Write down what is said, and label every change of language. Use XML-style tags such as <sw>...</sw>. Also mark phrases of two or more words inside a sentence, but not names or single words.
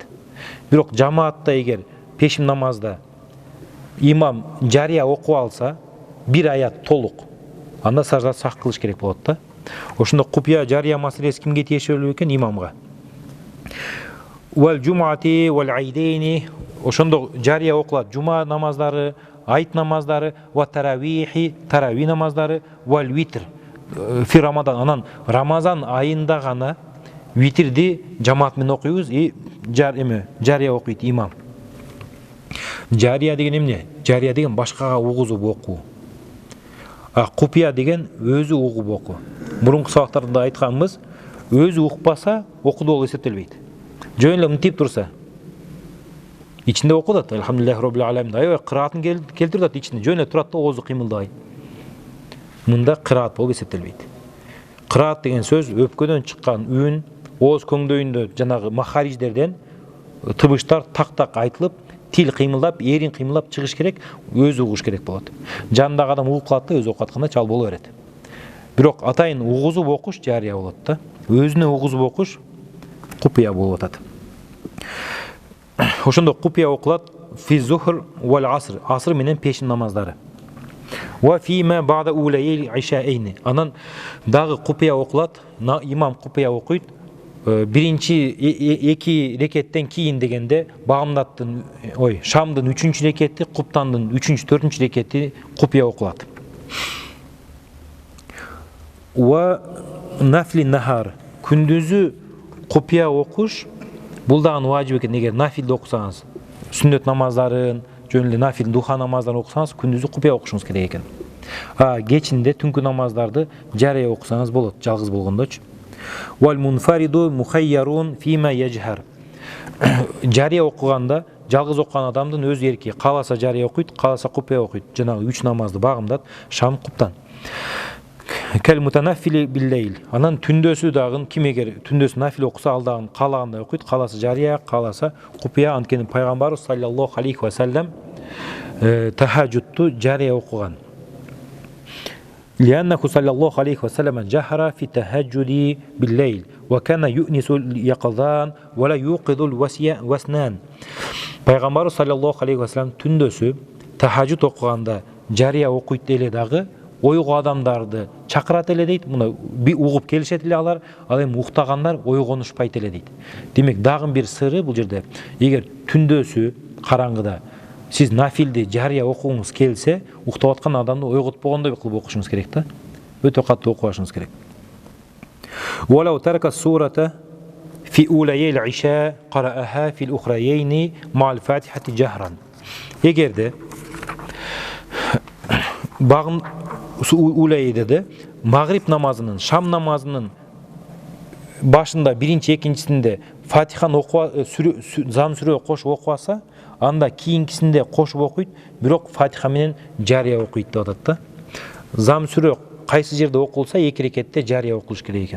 <ky>Бирок жамаатта эгер пешим намазда имам жария окуп алса, бир аят толук, анда сажда сак кылыш керек болот да. Ошондо купия, жария маселеси кимге тиешелүү экен? Имамга.</ky> <ar>والجمعة والعيدين,</ar> <ky>ошондо жария окулат жума намаздары, айт намаздары,</ky> <ar>والتراويح,</ar> <ky>тарави намаздары,</ky> <ar>والوتر في رمضان.</ar> <ky>Анан Рамазан айында гана витрди жамаат менен окуйбуз, жария окуйт имам. Жария деген эмне? Жария деген башкага угузуп окуу. Купия деген өзү угуп окуу. Мурунку сабактарда айтканбыз, өзү укпаса окуду болуп эсептелбейт. Жөн эле мынтип турса, ичинде окудат,</ky> <ar>الحمد لله رب العالمين.</ar> <ky>Аябай кыраатын келтирет ичинде, жөн эле турат да оозу кыймылдабай. Мында кыраат болуп эсептелбейт. Кыраат деген сөз өпкөдөн чыккан үн, ооз көңдөйүндө жанагы махариждерден тыбыштар так-так айтылып, тил кыймылдап, эрин кыймылдап чыгыш керек, өзү угуш керек болот. Жандагы адам угуп калат да, өзү окуп атканда чал боло берет. Бирок атайын угузуп окуш жария болот да. Өзүнө угузуп окуш купия болуп атат. Ошондо купия окулат</ky> <ar>في الظهر والعصر,</ar> <ky>аср менен пешин намаздары.</ky> <ar>وفيما بعد أوليي العشاءين.</ar> <ky>Анан дагы купия окулат, имам купия окуйт. Биринчи 2 рекеттен кийин дегенде багымдаттын, шамдын 3-чү рекети, куптандын 3-чү, 4-чү рекети купия окулат.</ky> <ar>ونفل النهار,</ar> <ky>күндүзү купия окуш бул дагы ваджиб экен. Эгер нафилди окусаңыз, сүннөт намаздарын, жөн эле нафил духа намаздарын окусаңыз, күндүзү купия окушуңуз керек экен. Кечинде түнкү намаздарды жария окусаңыз болот, жалгыз болгондочу.</ky> <ar>والمنفرد مخير فيما يجهر.</ar> <ky>Жария окуганда жалгыз окуган адамдын өз эрки, кааласа жария окуйт, кааласа купия окуйт. Жанагы 3 намазды багымдат, шам, куптан.</ky> <ar>كالمتنفل بالليل.</ar> <ky>Анан түндөсү дагы ким эгер түндөсү нафил окуса, ал дагы каалагандай окуйт, кааласа жария, кааласа купия. Анткени пайгамбар</ky> <ar>صلى الله عليه وسلم</ar> <ky>тахаджудту жария окуган.</ky> <ar>لأنه صلى الله عليه وسلم جهر في التهجد بالليل وكان يؤنس اليقظان ولا يوقظ الوسنان.</ar> <ky>Пайғамбар</ky> <ar>صلى الله عليه وسلم</ar> <ky>түндөсү тахажжуд окуганда жария окуйт эле дагы ойгу адамдарды чакырат эле дейт. Муну угуп келишет эле алар, ал эми уктагандар ойгонушпайт эле дейт. Демек дагы бир сыры бул жерде, эгер түндөсү караңгыда сиз нафилди жария окугуңуз келсе, уктап аткан адамды ойготпогондой кылып окушуңуз керек да. Өтө катуу окуп башыңыз керек.</ky> <ar>ولو ترك السورة في أولي العشاء قرأها في الأخريين مع الفاتحة جهرا.</ar> <ky>Егер де бағын улайда да мағриб намазының, шам намазының башында биринчи, экинчисинде Фатиханы зам сүрө кошуп окубаса, анда кийинкисинде кошуп окуйт, бирок Фатиха менен жария окуйт деп атат да. Зам сүрө кайсы жерде окулса, эки рекетте жария окулуш керек экен.</ky>